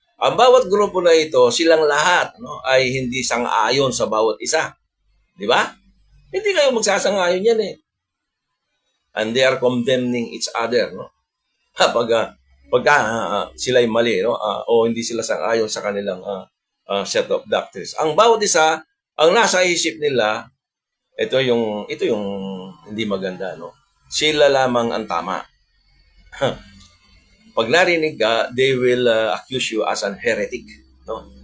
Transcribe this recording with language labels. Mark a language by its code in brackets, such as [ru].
[tl] Ang bawat grupo na ito, silang lahat, no, ay hindi sang-ayon sa bawat isa. Di ba? Hindi kayo magsasang-ayon yan, eh. [en] And they are condemning each other, no? [tl] Pagka sila'y mali, no, o hindi sila sang-ayon sa kanilang set of doctrines. Ang bawat isa, ang nasa isip nila, ito yung hindi maganda, no? Sila lamang ang tama. Pag narinig ka, [en] they will accuse you as an heretic, no?